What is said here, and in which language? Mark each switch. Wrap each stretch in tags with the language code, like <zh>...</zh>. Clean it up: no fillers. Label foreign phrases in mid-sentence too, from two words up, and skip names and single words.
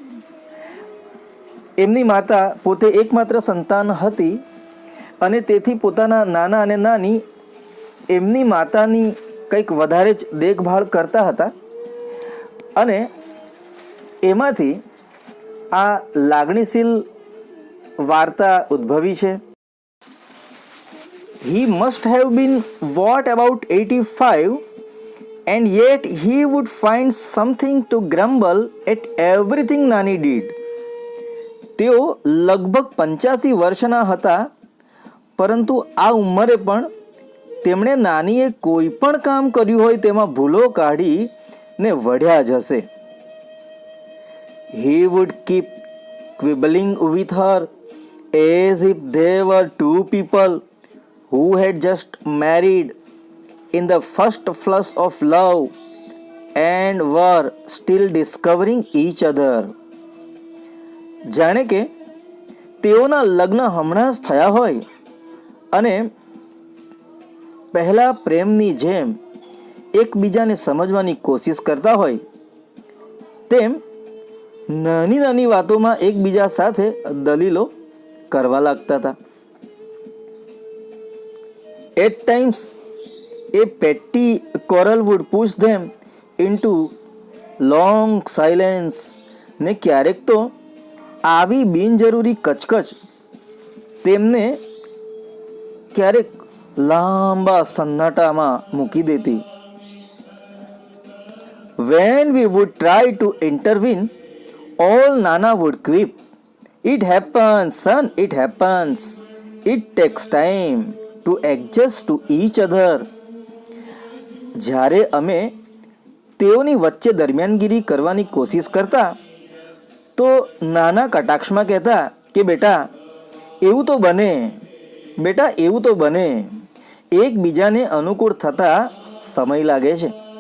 <gu>એમની માતા પોતે એકમાત્ર સંતાન હતી અને તેથી પોતાના નાના અને નાની એમની માતાની કંઈક વધારે જ દેખભાળ કરતા હતા અને એમાંથી આ લાગણીશીલ વાર્તા ઉદ્ભવી છે.</gu> <en>He must have been what about 85, and yet he would find something to grumble at everything Nani did.</en> <gu>તેઓ લગભગ 85 વર્ષના હતા, પરંતુ આ ઉંમરે પણ તેમણે નાનીએ કોઈ પણ કામ કર્યું હોય તેમાં ભૂલો કાઢીને વઢ્યા જ હશે.</gu> <en>He would keep quibbling with her as if they were two people who had just married in the first flush of love and were still discovering each other.</en> <gu>જાણે કે તેઓના લગ્ન હમણાં જ થયા હોય અને પહેલા પ્રેમની જેમ એકબીજાને સમજવાની કોશિશ કરતા હોય તેમ નાની નાની વાતોમાં એકબીજા સાથે દલીલો કરવા લાગતા હતા.</gu> <en>At times, a petty quarrel would push them into long silence.</en> <gu>ને ક્યારેક તો આવી બિનજરૂરી કચકચ તેમને ક્યારેક લાંબા સન્નાટામાં મૂકી દેતી.</gu> <en>When we would try to intervene, all Nana would quip It happens, son, it happens. It takes time to adjust to each other.</en> <gu>જ્યારે અમે તેઓની વચ્ચે દરમિયાનગીરી કરવાની કોશિશ કરતા તો નાના કટાક્ષમાં કહેતા કે બેટા એવું તો બને, બેટા એવું તો બને. એકબીજાને અનુકૂળ થતા સમય લાગે છે.</gu>